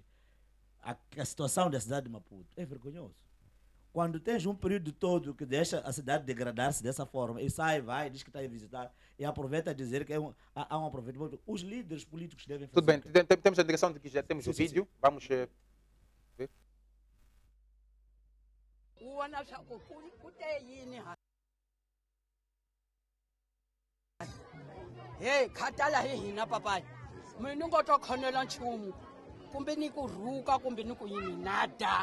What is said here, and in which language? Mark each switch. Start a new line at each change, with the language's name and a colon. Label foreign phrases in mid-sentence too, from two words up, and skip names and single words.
Portuguese: A situação da cidade de Maputo é vergonhoso. Quando tens um período todo que deixa a cidade degradar-se dessa forma, e sai, vai, diz que está a visitar, e aproveita a dizer que há um aproveitamento. Os líderes políticos devem fazer. Tudo bem, temos a indicação de que já temos o vídeo. Sim. Vamos ver.
Tsonga: Hey, khatala hi hina papai. Mina ngo to khonela nchumu. Kumbe ni ku rhuka kumbe ni ku yini nada.